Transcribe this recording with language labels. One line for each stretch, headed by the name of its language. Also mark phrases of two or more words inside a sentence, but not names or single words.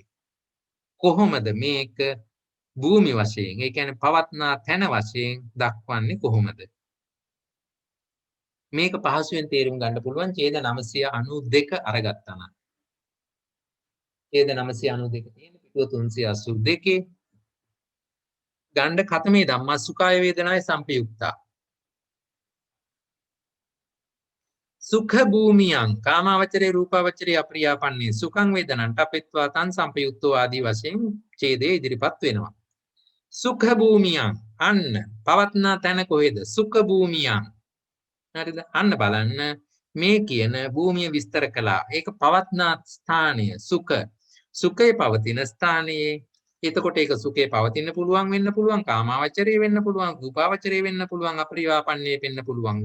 Sinhala: කොහොමද මේක භූමි වශයෙන්, ඒ කියන්නේ පවත්නා තැන වශයෙන් දක්වන්නේ කොහොමද? මේක පහසුවෙන් තේරුම් ගන්න පුළුවන් ඡේද 992 අරගත්තා නම්. ඡේද 992 තියෙන පිටුව 382 ගණ්ඩ
Pali: කතමේ ධම්මා සුඛාය වේදනාය සම්පයුක්තා. සුඛ භූමියං කාමාවචරේ රූපාවචරේ අප්‍රියාපන්නේ සුඛං වේදනං තපෙත්වා තං සම්පයුක්තෝ
Sinhala: ආදී වශයෙන් ඡේදයේ ඉදිරිපත් වෙනවා.
Pali: සුඛ භූමියං
Sinhala: අන්න පවත්නා තැන කොහෙද?
Pali: සුඛ භූමියං. හරිද?
Sinhala: අන්න බලන්න මේ කියන භූමිය විස්තර කළා. ඒක පවත්නා ස්ථානය සුඛ. සුඛේ පවතින ස්ථානයේ එතකොට ඒක සුඛේ පවතින්න පුළුවන් වෙන්න පුළුවන්, කාමාවචරේ වෙන්න පුළුවන්, රූපාවචරේ වෙන්න පුළුවන්, අප්‍රියාපන්නේ වෙන්න පුළුවන්.